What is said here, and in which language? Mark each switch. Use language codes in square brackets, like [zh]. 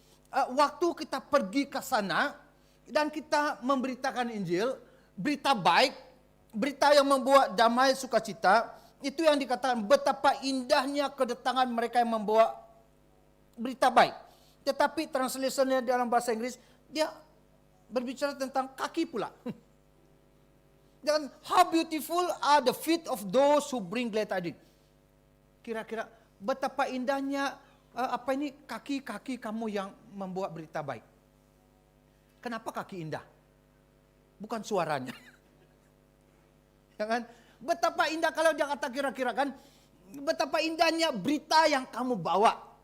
[ms] Waktu kita pergi ke sana dan kita memberitakan Injil, berita baik, berita yang membawa damai sukacita, itu yang dikatakan betapa indahnya kedatangan mereka yang membawa berita baik. Tetapi translationnya dalam bahasa Inggris, dia berbicara tentang kaki pula. Dan [en] how beautiful are the feet of those who bring glad tidings. [ms] Kira-kira betapa indahnya kaki-kaki kamu yang membawa berita baik. Kenapa kaki indah? Bukan suaranya. Ya kan? Betapa indah kalau dia kata kira-kira kan, betapa indahnya berita yang kamu bawa.